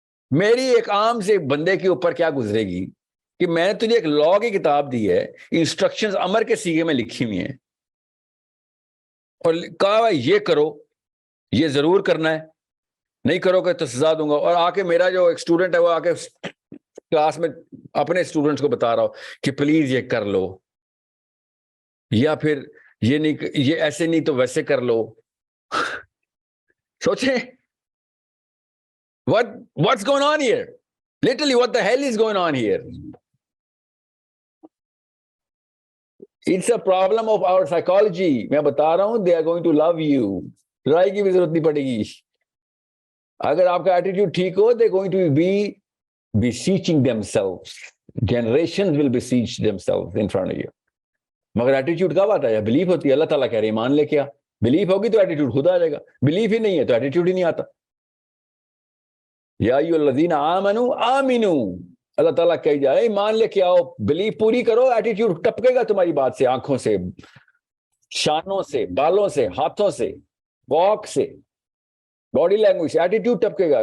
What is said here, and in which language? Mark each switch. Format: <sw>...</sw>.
<ur>میری ایک عام سے بندے کے اوپر کیا گزرے گی کہ میں نے تجھے ایک لا کی کتاب دی ہے، انسٹرکشنز امر کے صیغے میں لکھی ہوئی ہیں، اور کہا یہ کرو، یہ ضرور کرنا ہے، نہیں کرو گے تو سزا دوں گا. اور آ کے میرا جو ایک اسٹوڈنٹ ہے وہ آ کے کلاس میں اپنے اسٹوڈنٹس کو بتا رہا ہو کہ پلیز یہ کر لو، یا پھر یہ نہیں، یہ ایسے نہیں تو ویسے کر لو. سوچیں</ur> <en>what's going on here? Literally what the hell is going on here? It's a problem of our psychology.</en> <ur>میں بتا رہا ہوں,</ur> <en>they are going to love you.</en> <ur>لڑائی کی بھی ضرورت نہیں پڑے گی. اگر آپ کا ایٹیٹیوڈ ٹھیک ہو,</ur> <en>they're going to be beseeching themselves. Generations will beseech themselves in front of you.</en> <ur>مگر ایٹیٹیوڈ کب آتا ہے؟ بلیف ہوتی ہے. اللہ تعالیٰ کہہ رہے ایمان لے کے آ. بلیف ہوگی تو ایٹیٹیوڈ خود آ جائے گا. بلیف ہی نہیں ہے تو ایٹیٹیوڈ ہی نہیں آتا.</ur> <ar>یا ایھا الذین آمنوا آمنوا,</ar> <ur>اللہ تعالیٰ کہی جائے ایمان لے کے آؤ, بلیف پوری کرو, ایٹیٹیوڈ ٹپکے گا تمہاری بات سے, آنکھوں سے, شانوں سے, بالوں سے, ہاتھوں سے, واک سے, باڈی لینگویج سے ایٹیٹیوڈ ٹپکے گا.</ur>